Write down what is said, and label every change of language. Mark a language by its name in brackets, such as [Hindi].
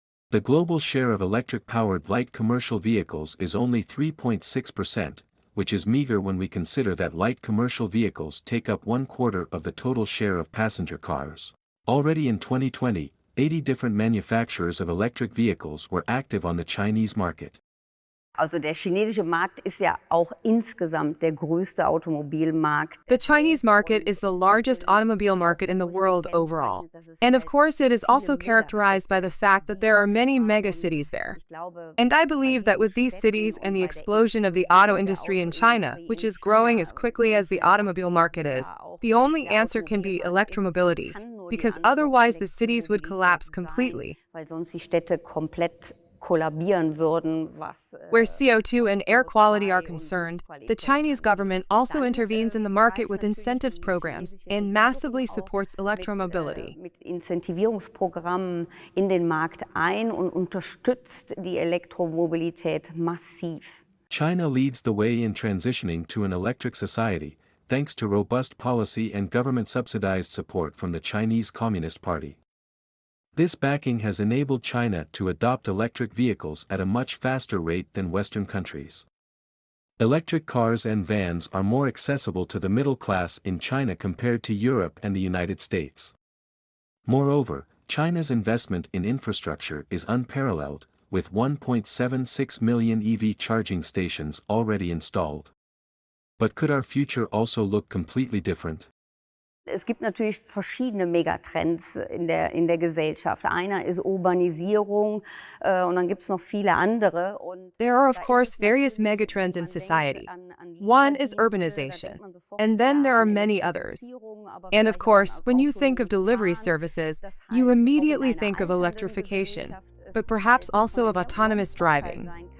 [English] The global share of electric-powered light commercial vehicles is only 3.6%, which is meager when we consider that light commercial vehicles take up 1/4 of the total share of passenger cars. Already in 2020, 80 different manufacturers of electric vehicles were active on the Chinese market. [German] Also der chinesische Markt ist ja auch insgesamt der größte Automobilmarkt. [English] The Chinese market is the largest automobile market in the world overall. And of course it is also characterized by the fact that there are many megacities there. And I believe that with these cities and the explosion of the auto industry in China, which is growing as quickly as the automobile market is, the only answer can be electromobility, because otherwise the cities would collapse completely. [German] Weil sonst die Städte komplett kollabieren würden, [English] Where CO2 and air quality are concerned, the Chinese government also intervenes in the market with incentives programs and massively supports electromobility. [German] Mit Incentivierungsprogrammen in den Markt ein und unterstützt die Elektromobilität massiv. [English] China leads the way in transitioning to an electric society, thanks to robust policy and government-subsidized support from the Chinese Communist Party. This backing has enabled China to adopt electric vehicles at a much faster rate than Western countries. Electric cars and vans are more accessible to the middle class in China compared to Europe and the United States. Moreover, China's investment in infrastructure is unparalleled, with 1.76 million EV charging stations already installed. But could our future also look completely different? [German] Es gibt natürlich verschiedene Megatrends in der Gesellschaft. Einer ist Urbanisierung und dann gibt es noch viele andere. [English] There are of course various megatrends in society. One is urbanization, and then there are many others. And of course, when you think of delivery services, you immediately think of electrification, but perhaps also of autonomous driving.